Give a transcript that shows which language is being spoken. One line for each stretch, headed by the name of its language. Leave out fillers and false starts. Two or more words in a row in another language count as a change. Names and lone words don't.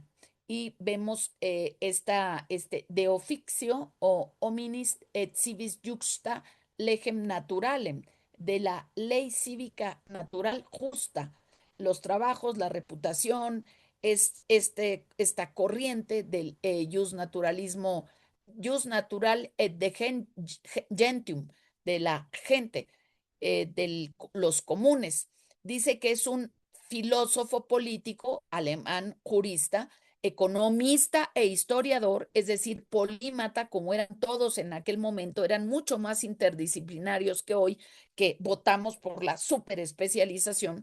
Spanish: Y vemos De Officio o Hominis et Civis Juxta Legem Naturalem, de la ley cívica natural justa, los trabajos, la reputación, es esta corriente del
Latin: jus natural et de gentium,
Spanish: de la gente, de los comunes. Dice que es un filósofo político alemán, jurista, economista e historiador, es decir, polímata, como eran todos en aquel momento, eran mucho más interdisciplinarios que hoy, que votamos por la superespecialización.